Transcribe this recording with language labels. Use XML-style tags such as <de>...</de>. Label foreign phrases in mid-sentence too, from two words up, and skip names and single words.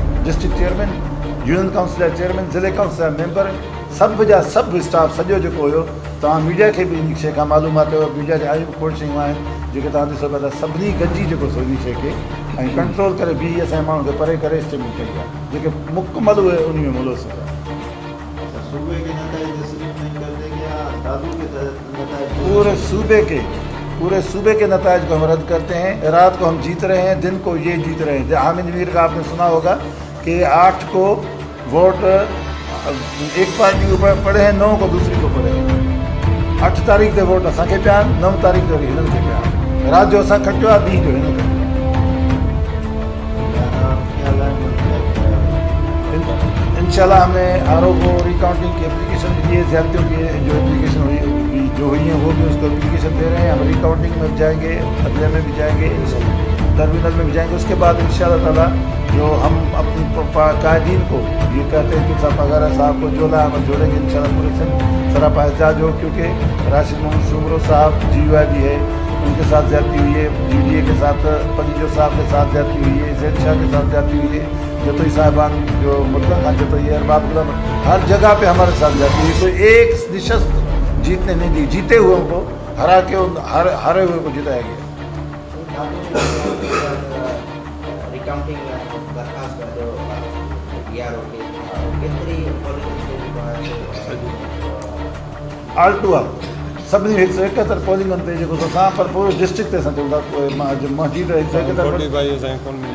<en>District Chairman, Union Council</en> <sd>जा चेयरमैन, ज़िले काउंसिल जा मेंबर, सभु जा सभु स्टाफ सॼो जेको हुयो, तव्हां मीडिया खे बि इन शइ खां मालूमात हुयो, मीडिया जा आहियूं खोड़ शयूं आहिनि जेके तव्हां ॾिसो पिया त सभिनी गॾिजी जेको सो इन शइ खे ऐं कंट्रोल करे बि असांजे माण्हुनि खे परे करे स्टेपिंग कई आहे, जेके मुकमल उहे उन में मुलस हुआ।</sd> <ur>پورے صوبے کے نتائج کو ہم رد کرتے ہیں. رات کو ہم جیت رہے ہیں، دن کو یہ جیت رہے ہیں۔ حامد میر کا آپ نے سنا ہوگا کہ 8 کو ووٹ ایک پارٹی کو پڑے ہیں، 9 کو دوسری کو پڑے ہیں.</ur> <sd>8 तारीख़ ते वोट असांखे पिया आहिनि, 9 तारीख़ ते हिननि खे पिया आहिनि। राति जो असां खटियो आहे, ॾींहं जो हिन खे।</sd> <ur>انشاءاللہ ہم نے RO کو ری کاؤنٹنگ کی ایپلیکیشن دی ہے، زیادتیوں کی جو ایپلیکیشن ہوئی ہے وہ بھی اس کو ایپلیکیشن دے رہے ہیں. ہم ری کاؤنٹنگ میں بھی جائیں گے، عدلیہ میں بھی جائیں گے، ٹرمینل میں بھی جائیں گے. اس کے بعد</ur> <ar>إن شاء الله تعالى</ar> <ur>جو ہم اپنی قائدین کو یہ کہتے ہیں کہ صاحب وغیرہ صاحب کو جوڑا ہم جوڑیں گے انشاءاللہ پورے سے سراپا احتجاج ہو، کیونکہ راشد محمد سومرو صاحب GUI بھی ہے، ان کے ساتھ زیادتی ہوئی ہے، GDA کے ساتھ پنیجو صاحب کے ساتھ زیادتی ہوئی ہے، زید شاہ کے ساتھ زیادتی ہوئی ہے, جتوئی صاحبان جو مطلق خان جتوئی ارباب غلام, ہر جگہ پہ ہمارے ساتھ جاتی ہوئی. تو ایک نشست جیتنے نہیں دی، جیتے ہوئے کو ہرا کے ہارے ہوئے کو جتایا گیا.</ur> <en>all to all</en> <sd>सभिनी 171 पोलिंग ते जेको असां पर पूरे डिस्ट्रिक्ट ते असां चऊं था मस्जिद 171।</sd>